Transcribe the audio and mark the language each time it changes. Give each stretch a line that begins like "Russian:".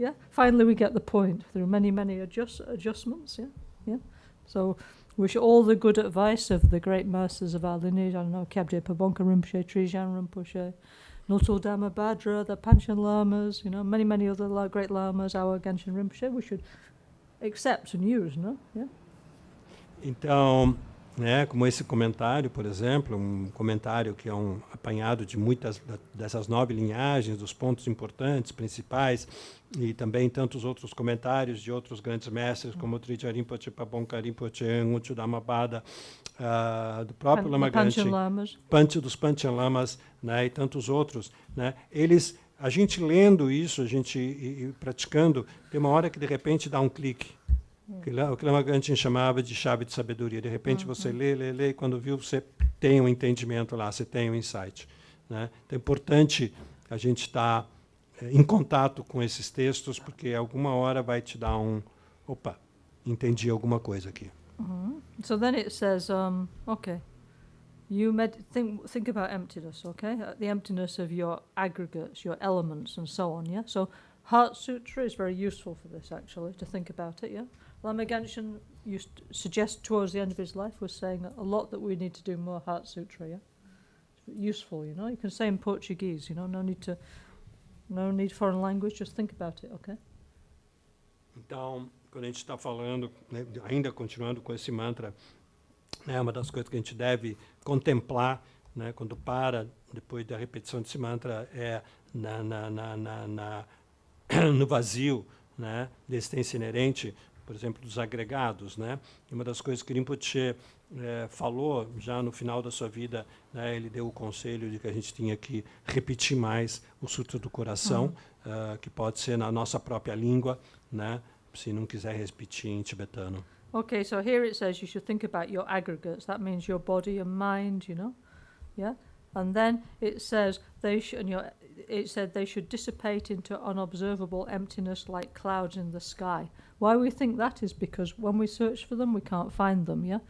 English: Finally we get the point through many adjustments, yeah? So wish all the good advice of the great masters of our lineage, I don't know, Kyabje Pabonka Rinpoche, Trijan Rinpoche, Noto Dhamma Bhadra, the Panchen Lamas, you know, many other great Lamas, our Ganshin Rinpoche, we should accept and use, no? Yeah?
Portuguese: Então, né, como esse comentário, por exemplo, comentário que é apanhado de muitas dessas 9 linhagens, dos pontos importantes, principais, e também tantos outros comentários de outros grandes mestres, como o Trijja Rinpoche, Pabonka Rinpoche, Ngucho Dhammabhada, do próprio Lama Gangchen, dos Panchen Lamas, né, e tantos outros, né, a gente lendo isso, a gente e praticando, tem uma hora que de repente dá um clique. O que Lama Gangchen chamava de chave de sabedoria. De repente você lê, e quando viu, você tem um entendimento lá, você tem um insight, né? Então é importante a gente estar em contato com esses textos, porque alguma hora vai te dar opa, entendi alguma coisa aqui.
English: So then it says, okay, you think about emptiness, okay? The emptiness of your aggregates, your elements, and so on, yeah? So Heart Sutra is very useful for this, actually, to think about it, yeah? Lama Gangchen used to suggest towards the end of his life was saying a lot that we need to do more Heart Sutra, yeah? It's useful, you know? You can say in Portuguese, you know, no need foreign language, just think about it, okay?
Portuguese: Então, quando a gente está falando, né, ainda continuando com esse mantra, né, uma das coisas que a gente deve contemplar, né, quando depois da repetição desse mantra, é no vazio, né, da existência inerente, por exemplo, dos agregados, né? E uma das coisas que Rinpoche falou já no final da sua vida, né, ele deu o conselho de que a gente tinha que repetir mais o Sutra do Coração, que pode ser na nossa própria língua, né, se não quiser repetir em tibetano.
English: Okay, so here it says you should think about your aggregates. That means your body and mind, you know, yeah. And then it says they should dissipate into unobservable emptiness like clouds in the sky. Why we think that is because when we search for them, we can't find them, yeah?